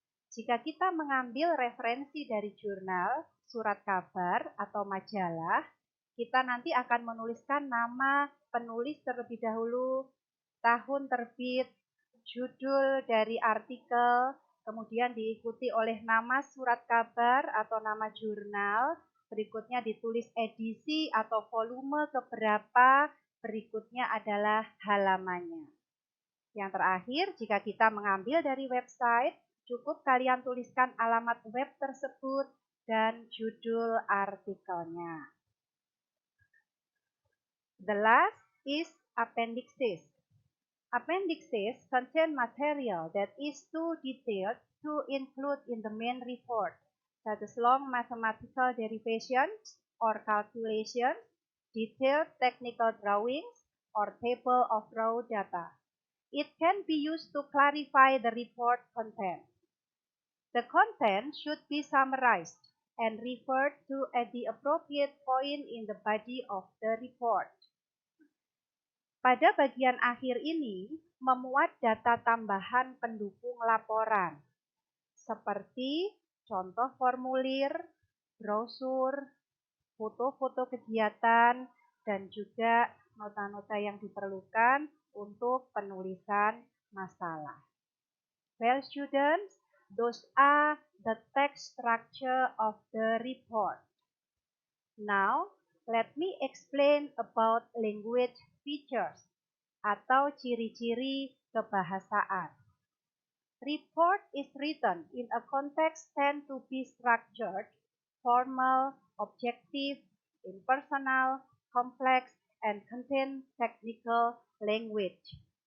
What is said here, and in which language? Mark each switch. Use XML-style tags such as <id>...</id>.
<id>Jika kita mengambil referensi dari jurnal, surat kabar, atau majalah, kita nanti akan menuliskan nama penulis terlebih dahulu, tahun terbit, judul dari artikel, kemudian diikuti oleh nama surat kabar atau nama jurnal, berikutnya ditulis edisi atau volume keberapa, berikutnya adalah halamannya. Yang terakhir, jika kita mengambil dari website, cukup kalian tuliskan alamat web tersebut dan judul artikelnya.</id> <en>The last is appendixes. Appendixes contain material that is too detailed to include in the main report, such as long mathematical derivations or calculations, detailed technical drawings, or table of raw data. It can be used to clarify the report content. The content should be summarized and referred to at the appropriate point in the body of the report.</en> <id>Pada bagian akhir ini, memuat data tambahan pendukung laporan, seperti contoh formulir, brosur, foto-foto kegiatan, dan juga nota-nota yang diperlukan untuk penulisan masalah.</id> <en>Well students, Those are the text structure of the report. Now, let me explain about language features</en> <id>atau ciri-ciri kebahasaan.</id> <en>Report is written in a context tend to be structured, formal, objective, impersonal, complex, and contain technical language.</en>